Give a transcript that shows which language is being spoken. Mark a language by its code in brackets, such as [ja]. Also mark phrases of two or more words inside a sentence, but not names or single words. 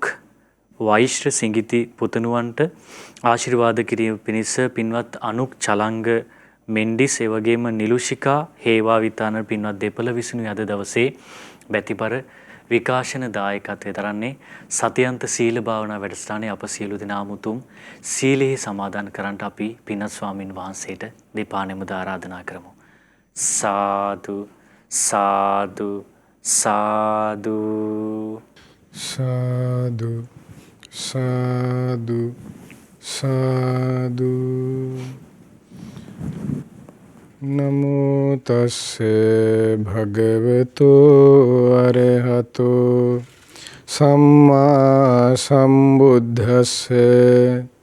[si] වෛශ්‍ර සිඟිති පුතණුවන්ට ආශිර්වාද කිරීම පිණිස පින්වත් අනුක් චලංග මෙන්ඩිස් ඒ වගේම නිලුෂිකා හේවා විතාන පින්වත් දෙපළ විසිනුයි අද දවසේ බැතිපර විකාශන දායකත්වය දරන්නේ සතියන්ත සීල භාවනා වැඩසටහනේ අප සියලු දෙනාම උතුම් සීලෙහි සමාදන් කරන්නට අපි පින්වත් ස්වාමින් වහන්සේට දෙපාණෙමුද ආරාධනා කරමු. සාදු සාදු සාදු සාදු සාදු සාදු. [pi] නමෝ තස්සේ භගවතු අරහතෝ සම්මා සම්බුද්දස්සේ.